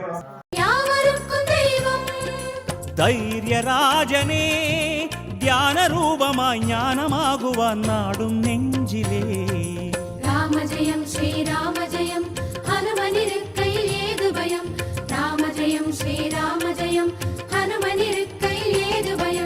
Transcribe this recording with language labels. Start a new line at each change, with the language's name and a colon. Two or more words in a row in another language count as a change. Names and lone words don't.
Tamil: யாவருக்கும் தெய்வம்
Malayalam: ധൈര്യരാജനേ ധ്യാനരൂപമായി ജ്ഞാനമാകുവാൻ നാടും നെഞ്ചിലേ
Tamil: ராம ஜெயம் ஸ்ரீராம ஜெயம் ஹனுமனிருக்கையில் ஏது பயம் ராம ஜெயம் ஸ்ரீராம ஜெயம் ஹனுமனிருக்கையில் ஏது பயம்